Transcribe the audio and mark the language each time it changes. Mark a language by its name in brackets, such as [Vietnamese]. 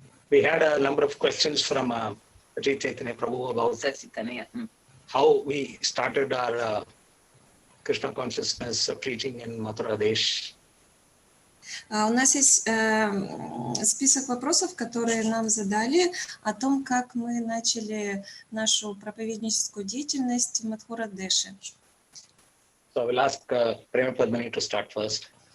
[English] We had a number of questions from Chaitanya Prabhu about how we started our Krishna consciousness preaching in Mathura Desh. [Russian] У нас есть список вопросов, которые нам задали о том, как мы начали нашу проповедническую деятельность в Мадхура-Деше. [English] So I will ask ПремаПадмини to start first.